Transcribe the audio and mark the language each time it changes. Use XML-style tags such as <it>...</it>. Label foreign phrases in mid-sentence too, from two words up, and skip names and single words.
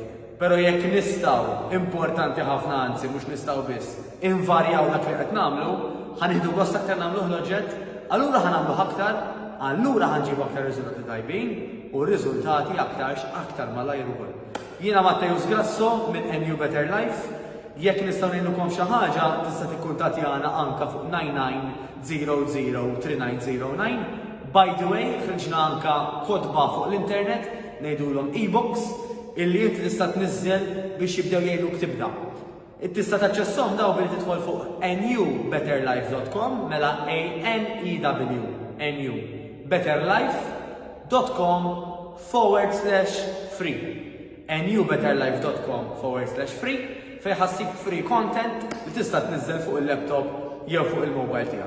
<mt>Però jekk nistgħu, importanti ħafna anzi mhux nistgħu biss, invarjaw dak li qed nagħmlu, ħanieħdu gost aktar nagħmluh l-oġġett, allura ħanagħmlu aktar, allura ħanġibu aktar riżultati tajbin u r-riżultati aktar malajr ukoll. Jiena Mattejus Grasso minn NU Better Life. Jekk nistgħu ngħidulkom xi ħaġa tista' tikkuntattjana anke fuq 9900 3909.</mt> <en>By the way,</en> <mt>ħriġna anke kotba fuq l-internet ngħidulhom e-books illi inti tista' tniżżel biex jibdew jgħidluk tibda. Tista' taċċesshom daw billi tidħol fuq nubetterlife.com mela ANEW betterlife.com/free nubetterlife.com/free fejn ħassib</mt> <en>free content</en> <mt>li tista' tniżżel fuq il-laptop jew fuq il-mobile tiegħek.</mt>